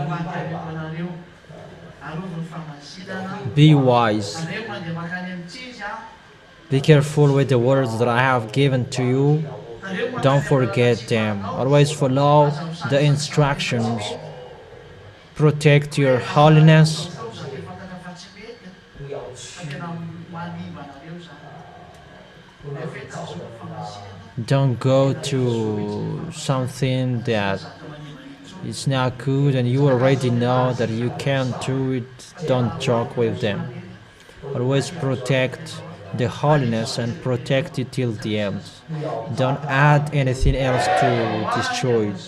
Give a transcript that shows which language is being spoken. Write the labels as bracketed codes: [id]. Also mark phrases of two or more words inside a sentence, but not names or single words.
[en] Be wise. Be careful with the words that I have given to you. Don't forget them. Always follow the instructions. Protect your holiness. [mg] tena hoan'ivanareo zany efetsy zao famasiana [en] Don't go to something that is not good and you already know that you can't do it. Don't joke with them. Always protect the holiness and protect it till the end. Don't add anything else to destroy it.